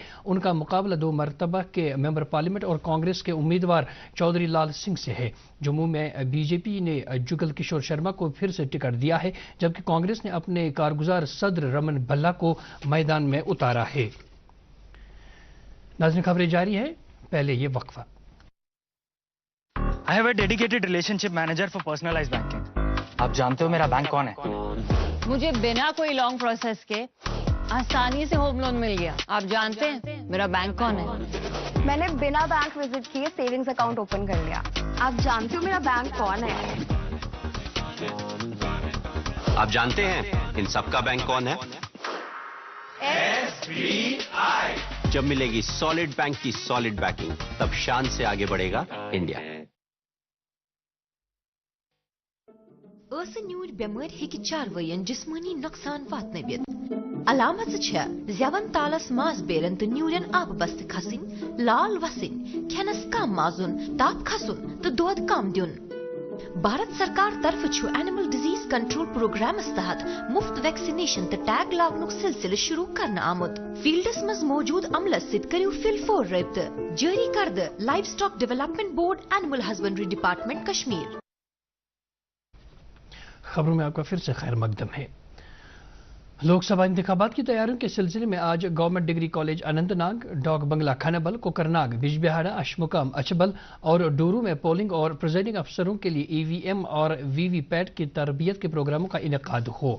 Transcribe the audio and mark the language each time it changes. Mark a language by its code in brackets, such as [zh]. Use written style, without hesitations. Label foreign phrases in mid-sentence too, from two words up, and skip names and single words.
[hi] उनका मुकाबला 2 मरतबा के मेंबर पार्लियामेंट और कांग्रेस के उम्मीदवार चौधरी लाल सिंह से है। जम्मू में बीजेपी ने जुगल किशोर शर्मा को फिर से टिकट दिया है, जबकि कांग्रेस ने अपने कारगुजार सदर रमन भल्ला को मैदान में उतारा है। नाज़रीन, खबरें जारी है, पहले ये वक्फा। [en] I have a dedicated relationship manager for personalized banking. [hi] आप जानते हो मेरा बैंक कौन है? मुझे बिना कोई [en] long process [hi] के आसानी से होम लोन मिल गया। आप जानते हैं मेरा बैंक कौन है? मैंने बिना बैंक विजिट किए [en] savings account open [hi] कर लिया। आप जानते हो मेरा बैंक कौन है? आप जानते हैं इन सबका बैंक कौन है? SBI। जब मिलेगी [en] solid bank [hi] की [en] solid backing, [hi] तब शान से आगे बढ़ेगा इंडिया। [ks] न्यूर बेमार हेकि चारवयन जिस्मानी नुकसान वातनवित। अलामत ज़ेवन तालस मास बेरन तो न्यूरन आब बस्त खसिन, लाल वसिन, खेनस कम माजुन, ताप खसुन तो दोद कम दुन। भारत सरकार तरफ [en] animal disease control program [ks] तहत मुफ्त वैक्सीनेशन तो टैग लागनुक सिलसिले शुरू करना आमुद। फील्डस मज मौजूद अमलस सित करियो फिलफोर रब्त जारी करद लाइव स्टॉक डेवलपमेंट बोर्ड एनिमल हस्बेंड्री डिपार्टमेंट कश्मीर। [hi] खबरों में आपका फिर से खैर मकदम है। लोकसभा इंतखाबात की तैयारियों के सिलसिले में आज गवर्नमेंट डिग्री कॉलेज अनंतनाग, डॉग बंगला खनबल, कोकरनाग, बिजबिहाड़ा, अशमुकाम, अचबल और डूरू में पोलिंग और प्रिजाइडिंग अफसरों के लिए EVM और VVPAT की तरबियत के प्रोग्रामों का इनेकाद हो।